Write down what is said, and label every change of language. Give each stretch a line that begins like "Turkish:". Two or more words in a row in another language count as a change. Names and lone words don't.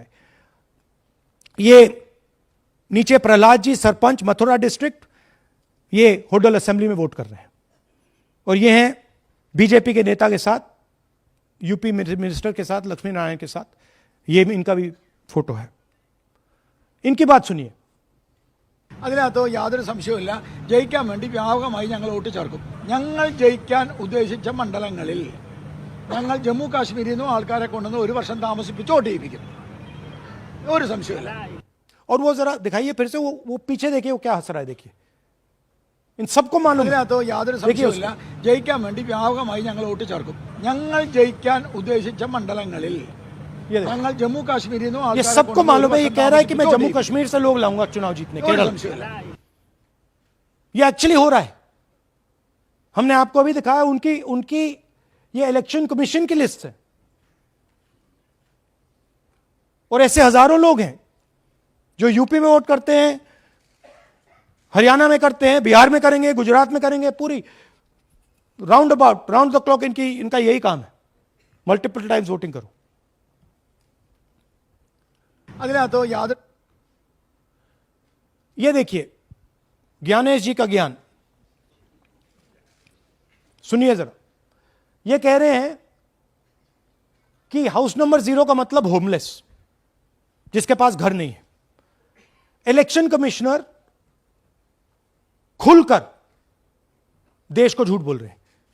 Hindi: ये नीचे प्रहलाद जी, सरपंच मथुरा डिस्ट्रिक्ट, ये होडल असेंबली में वोट कर रहे हैं और ये हैं बीजेपी के नेता के साथ, यूपी मिनिस्टर के साथ, लक्ष्मी नारायण के साथ। ये इनका भी फोटो है। इनकी बात सुनिए।
Malayalam: അതിനകത്ത് യാതൊരു സംശയവുമില്ല, ജയിക്കാൻ വേണ്ടി വ്യാപകമായി ഞങ്ങൾ വോട്ട് ചേർക്കും. ഞങ്ങൾ ജയിക്കാൻ ഉദ്ദേശിച്ച മണ്ഡലങ്ങളിൽ ഞങ്ങൾ ജമ്മു കാശ്മീരിൽ നിന്നും ആൾക്കാരെ കൊണ്ടുവന്ന് 1 വർഷം താമസിപ്പിച്ച് വോട്ട് ചെയ്യിപ്പിക്കും. ഒരു സംശയമില്ല.
Hindi: और वो जरा दिखाइए फिर से, वो पीछे देखिए, वो क्या हंस रहा है, देखिए। इन सबको मालूम है।
Malayalam: അതിനകത്ത് യാതൊരു സംശയവുമില്ല, ജയിക്കാൻ വേണ്ടി വ്യാപകമായി ഞങ്ങൾ വോട്ട് ചേർക്കും. ഞങ്ങൾ ജയിക്കാൻ ഉദ്ദേശിച്ച മണ്ഡലങ്ങളിൽ ഞങ്ങൾ ജമ്മു കാശ്മീരിൽ നിന്നും
Hindi: ये
Malayalam: ആൾക്കാരെ
Hindi: सबको
Malayalam: കൊണ്ടുവന്ന്
Hindi: मालूम है। ये
Malayalam: 1
Hindi: कह रहा है कि मैं
Malayalam: വർഷം
Hindi: जम्मू कश्मीर से लोग लाऊंगा चुनाव जीतने,
Malayalam: ഒരു
Hindi: केरल।
Malayalam: സംശയമില്ല.
Hindi: ये एक्चुअली हो रहा है। हमने आपको अभी दिखाया, उनकी ये
English: election commission
Hindi: की लिस्ट है और ऐसे हजारों लोग हैं जो यूपी में वोट करते हैं, हरियाणा में करते हैं, बिहार में करेंगे, गुजरात में करेंगे, पूरी
English: round about, round the clock
Hindi: इनका यही काम है,
English: multiple times voting
Hindi: करो।
Malayalam: അതിനകത്ത് യാതൊരു
Hindi: ये देखिए ज्ञानेश जी का ज्ञान, सुनिए जरा। ये कह रहे हैं कि
English: house number
Hindi: 0 का मतलब होमलेस, जिसके पास घर नहीं है।
English: election commissioner
Hindi: खुलकर देश को झूठ बोल रहे हैं।